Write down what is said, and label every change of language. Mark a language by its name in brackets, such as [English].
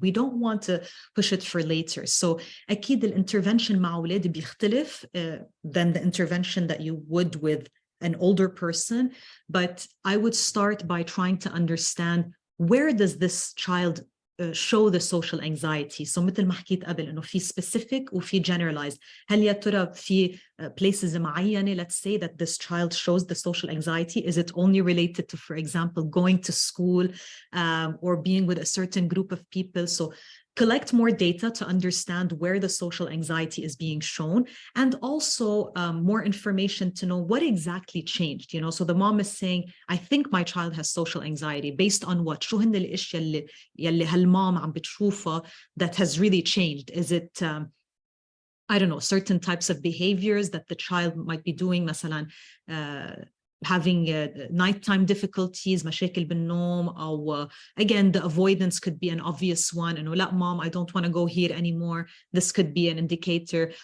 [English] We don't want to push it for later. So [Arabic] أكيد الانtervention مع أولادي بيختلف [English] than the intervention that you would with an older person. But I would start by trying to understand, where does this child show the social anxiety. [Arabic] So مثل ما حكيت قبل إنه في specific وفي generalized. هل يا ترى في [English] places [Arabic] معينة, [English] let's say, that this child shows the social anxiety? Is it only related to, for example, going to school or being with a certain group of people? So collect more data to understand where the social anxiety is being shown, and also more information to know what exactly changed. So the mom is saying, I think my child has social anxiety. Based on what? [Arabic] شو هن الاشياء يلي هالمام عم بتشوفها [English] that has really changed? Is it I don't know, certain types of behaviors that the child might be doing, [Arabic] مثلا [English] having nighttime difficulties, [Arabic] مشاكل بالنوم, [English] or again, the avoidance could be an obvious one. And [Arabic] لا, [English] mom, I don't want to go here anymore. This could be an indicator.